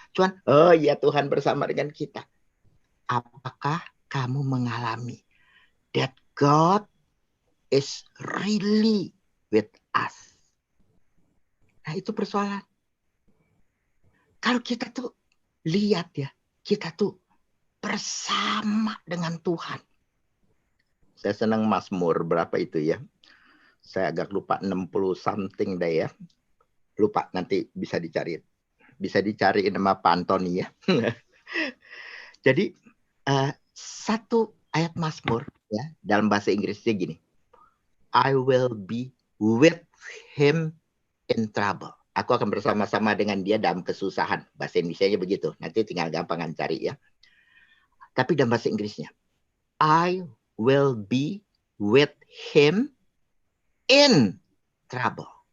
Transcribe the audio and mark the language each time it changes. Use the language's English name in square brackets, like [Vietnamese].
[Indonesian] Cuman, oh ya Tuhan bersama dengan kita. Apakah kamu mengalami [English] that God is really with us? [Indonesian] Nah, itu persoalan. Kalau kita tuh lihat ya, kita tuh bersama dengan Tuhan. Saya senang Mazmur berapa itu ya? Saya agak lupa [English] 60 something [Indonesian] deh ya. Lupa, nanti bisa dicari. Bisa dicari nama Pak Antoni ya. Jadi satu ayat Mazmur ya dalam bahasa Inggrisnya gini. [English] I will be with him in trouble. [Indonesian] Aku akan bersama-sama dengan dia dalam kesusahan. Bahasa Indonesianya begitu. Nanti tinggal gampangan cari ya. Tapi dalam bahasa Inggrisnya, [English] I will be with him in trouble.